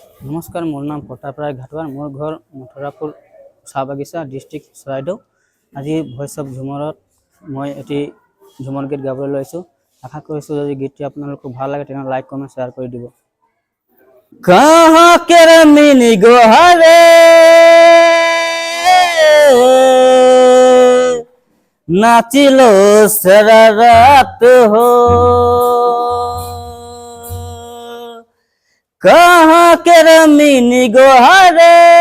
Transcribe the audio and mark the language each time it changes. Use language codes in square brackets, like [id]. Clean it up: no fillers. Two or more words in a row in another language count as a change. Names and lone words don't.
[as] নমস্কাৰ, মোৰ নাম পটাপৰাই ঘাটৱাৰ, মোৰ ঘৰ মথুৰাপুৰ চাহ বাগিচা, ডিষ্ট্ৰিক্ট চৰাইদেউ। আজি ভইচ অফ ঝুমৰত মই এটি ঝুমৰ গীত গাবলৈ লৈছোঁ। আশা কৰিছোঁ যদি গীতটি আপোনালোকক ভাল লাগে তেনেহ'লে [en] like comment share [as] কৰি দিব। [sck] कहाँ के मिनी गोहरे नाचिलो सारा रात हो, कहाँ के मिनी गोहरे